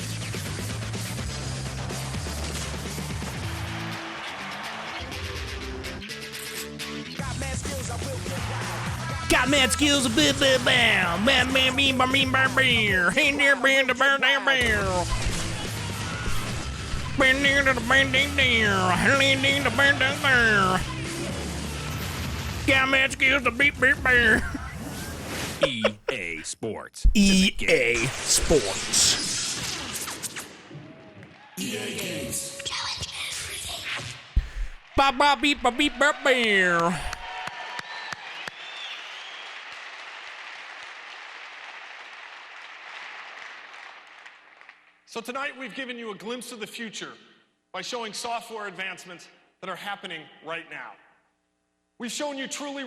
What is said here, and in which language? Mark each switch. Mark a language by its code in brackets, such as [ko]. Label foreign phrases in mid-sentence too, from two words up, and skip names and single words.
[en] Got mad skills, a bit, bam, bam, bam, bam, bam, bam, bam, bam, hey, there, bam, da, bam, bam, bam. Bam, there, da, bam, ding, there, hey, ding, da, bam, ding, there. Got mad skills, a beat, beat, bear. EA Sports. EA Sports. EA Games. Ba ba beep ba beep ba bear. So tonight we've given you a glimpse of the future by showing software advancements that are happening right now. We've shown you truly